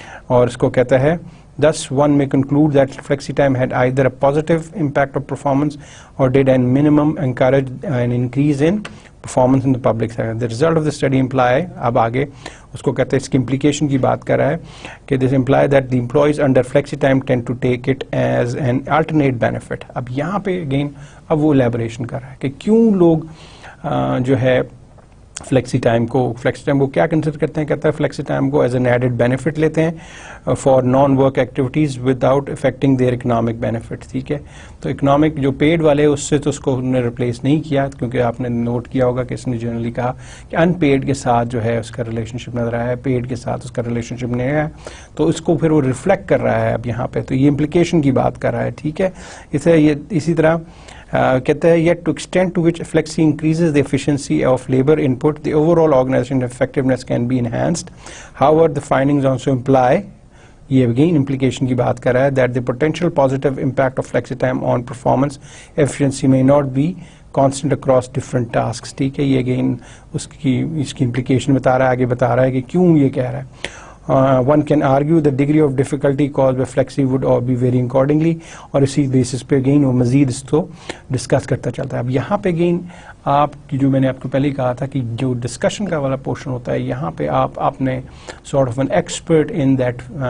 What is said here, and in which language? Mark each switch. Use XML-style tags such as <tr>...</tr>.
<hi>और इसको कहता है</hi> <en>thus one may conclude that flexi time had either a positive impact of performance or did at minimum encourage an increase in performance in the public sector. The result of the study imply,</en> <hi>अब आगे उसको कहते हैं इसकी implication की बात कर रहा है कि</hi> <en>this imply that the employees under flexi time tend to take it as an alternate benefit.</en> <hi>अब यहाँ पे again अब वो elaboration कर रहा है कि क्यों लोग जो है फ्लेक्सी टाइम को क्या कंसिडर करते हैं. कहता है</hi> <en>flexi time को as an added benefit</en> <hi>लेते हैं</hi> <en>For non work activities without affecting their economic benefit.</en> <hi>ठीक है, तो इकोनॉमिक जो पेड वाले उससे तो उसको उन्होंने रिप्लेस नहीं किया, क्योंकि आपने नोट किया होगा कि इसने जनरली कहा कि अनपेड के साथ जो है उसका रिलेशनशिप नजर आया है, पेड के साथ उसका रिलेशनशिप नहीं है. तो इसको फिर वो रिफ्लेक्ट कर रहा है अब यहाँ पे, तो ये इम्प्लीकेशन की बात कर रहा है. ठीक है, इसी तरह कहता है</hi> <en>yet to extent to which flexi increases the efficiency of labor input, the overall organization effectiveness can be enhanced. However, the findings also imply,</en> <hi>ये again implication की बात कर रहा है,</hi> <en>that the potential positive impact of flexi time on performance efficiency may not be constant across different tasks.</en> <hi>ठीक है, ये again इसकी implication बता रहा है, आगे बता रहा है कि क्यों ये कह रहा है.</hi> <en>One can argue the degree of difficulty caused by flexi would be varying accordingly,</en> <hi>और इसी बेसिस पे अगेन वो मजीद इसको डिस्कस करता चलता है. अब यहाँ पे अगेन आपकी जो मैंने आपको पहले ही कहा था कि जो डिस्कशन का वाला पोर्शन होता है, यहाँ पे आप अपने</hi> <en>sort of an expert in that</en>